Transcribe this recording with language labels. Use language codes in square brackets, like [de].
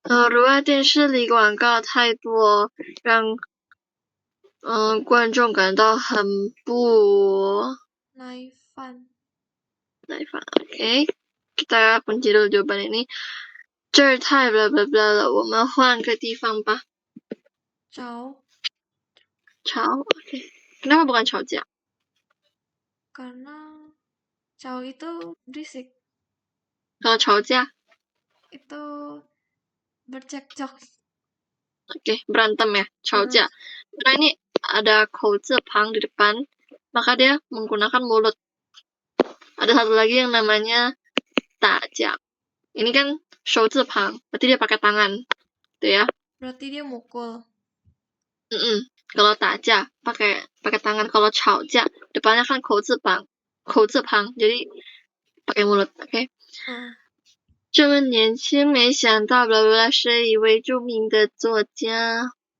[zh] 如果电视里广告太多，让观众感到很不耐烦。 [id] Oke, kita kunci dulu jawaban ini. [zh] 这儿太 blah blah blah 了，我们换个地方吧。吵 oke. [id] Kenapa bukan 吵架？ Karena cau itu berisik. Kalau 吵架 Itu bercekcok. Oke, berantem ya, 吵架。 Karena ini ada 口字旁di depan, maka dia menggunakan mulut. Ada satu lagi yang namanya 打架.Ini kan 手字旁, berarti dia pakai tangan. Tuh ya. Berarti dia mukul. Kalau 打架 pakai tangan, kalau 吵架 depannya kan 口字旁, jadi pakai mulut, oke? [zh] 这么年轻，没想到 blah blah 是一位著名的作家。